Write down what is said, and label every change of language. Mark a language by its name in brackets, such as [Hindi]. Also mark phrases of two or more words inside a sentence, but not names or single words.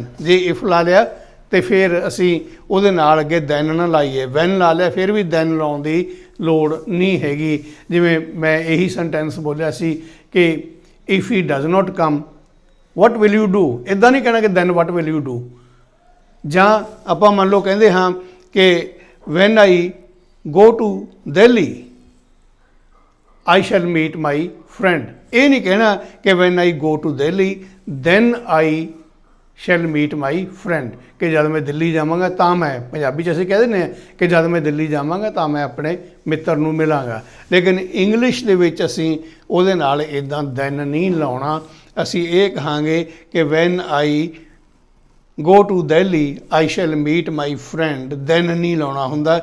[Punjabi] ਜੇ ਇਫ ਲਾ ਲਿਆ ਅਤੇ ਫਿਰ ਅਸੀਂ ਉਹਦੇ ਨਾਲ ਅੱਗੇ ਦੈਨ ਨਾ ਲਾਈਏ, ਵੈਨ ਲਾ ਲਿਆ ਫਿਰ ਵੀ ਦੈਨ ਲਾਉਣ ਦੀ ਲੋੜ ਨਹੀਂ ਹੈਗੀ। ਜਿਵੇਂ ਮੈਂ ਇਹੀ ਸੈਂਟੈਂਸ ਬੋਲਿਆ ਸੀ ਕਿ [English] if he does not come what will you do, [Punjabi] ਇੱਦਾਂ ਨਹੀਂ ਕਹਿਣਾ ਕਿ [English] then what will you do. [Punjabi] ਜਾਂ ਆਪਾਂ ਮੰਨ ਲਓ ਕਹਿੰਦੇ ਹਾਂ ਕਿ [English] when I go to Delhi I shall meet my friend, [Punjabi] ਇਹ ਨਹੀਂ ਕਹਿਣਾ ਕਿ [English] when I go to Delhi then I shall meet my friend, [Punjabi] ਕਿ ਜਦ ਮੈਂ ਦਿੱਲੀ ਜਾਵਾਂਗਾ ਤਾਂ ਮੈਂ, ਪੰਜਾਬੀ 'ਚ ਅਸੀਂ ਕਹਿ ਦਿੰਦੇ ਹਾਂ ਕਿ ਜਦ ਮੈਂ ਦਿੱਲੀ ਜਾਵਾਂਗਾ ਤਾਂ ਮੈਂ ਆਪਣੇ ਮਿੱਤਰ ਨੂੰ ਮਿਲਾਂਗਾ। ਲੇਕਿਨ ਇੰਗਲਿਸ਼ ਦੇ ਵਿੱਚ ਅਸੀਂ ਉਹਦੇ ਨਾਲ ਇੱਦਾਂ ਦੈਨ ਨਹੀਂ ਲਾਉਣਾ। ਅਸੀਂ ਇਹ ਕਹਾਂਗੇ ਕਿ [English] when I go to Delhi I shall meet my friend, then [Punjabi] ਨਹੀਂ ਲਾਉਣਾ ਹੁੰਦਾ।